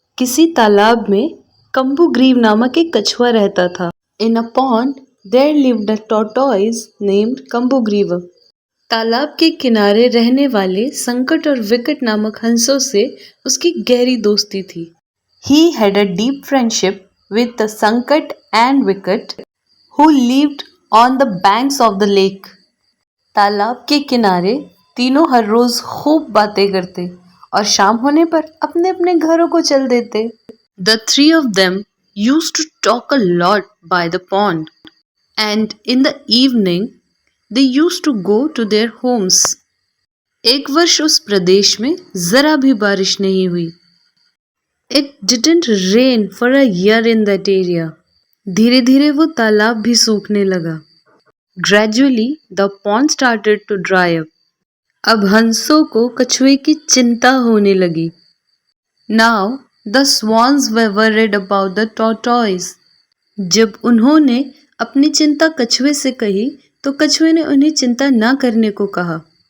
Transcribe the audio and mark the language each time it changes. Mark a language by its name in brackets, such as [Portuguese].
[Hindi] किसी तालाब में कंबुग्रीव नामक एक कछुआ रहता था। [English] In a pond there lived a tortoise named Kambugriva. [Hindi] तालाब के किनारे रहने वाले संकट और विकट नामक हंसों से उसकी गहरी दोस्ती थी। [English] He had a deep friendship with the Sankat and Vikat who lived on the banks of the lake. [Hindi] तालाब के किनारे तीनों हर रोज खूब बातें करते और शाम होने पर अपने अपने घरों को चल देते। [English] The three of them used to talk a lot by the pond, and in the evening they used to go to their homes. [Hindi] एक वर्ष उस प्रदेश में जरा भी बारिश नहीं हुई। [English] It didn't rain for a year in that area. [Hindi] धीरे धीरे वो तालाब भी सूखने लगा। [English] Gradually the pond started to dry up. [Hindi] अब हंसों को कछुए की चिंता होने लगी। [English] Now the swans were worried about the tortoise. [Hindi] जब उन्होंने अपनी चिंता कछुए से कही तो कछुए ने उन्हें चिंता न करने को कहा।